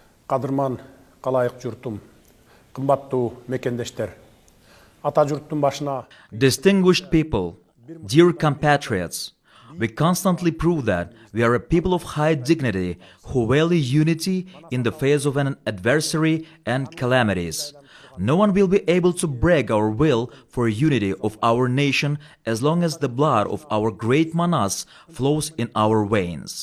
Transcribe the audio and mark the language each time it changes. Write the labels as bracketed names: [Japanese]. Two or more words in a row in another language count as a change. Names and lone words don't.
[Kyrgyz] Кадырман калайык журтум, кымбаттуу мекендештер. Ата журттун башына [English] Distinguished people, dear compatriots, we constantly prove that we are a people of high dignity who value unity in the face of an adversary and calamities. No one will be able to break our will for unity of our nation as long as the blood of our great manas flows in our veins.